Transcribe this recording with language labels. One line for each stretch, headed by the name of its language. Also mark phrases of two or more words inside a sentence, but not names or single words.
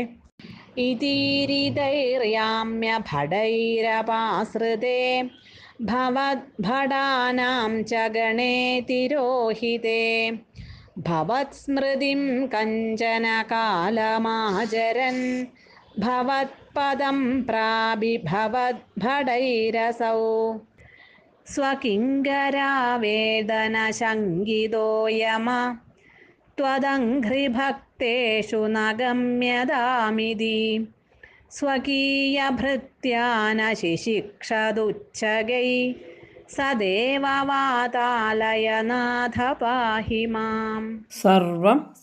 Sanskrit: ഇതീരിതൈര്യാമ്യ ഭടൈരപാശ്രിതേ ഭവദ്ഭടാനാം ച ഗണേ തിരോഹിതേ ഭവത്സ്മൃതിം കഞ്ചന കാലമാചരൻ ഭവത്പദം പ്രാപി ഭവദ്ഭടൈരസൗ സ്വകിങ്കരാവേദനശങ്കിതോയമ त्वदङ्घ्रिभक्तेषु न गम्यतामिति स्वकीयभृत्यानशिशिक्षदुच्चगै सदेव वातालयनाथ पाहि माम्.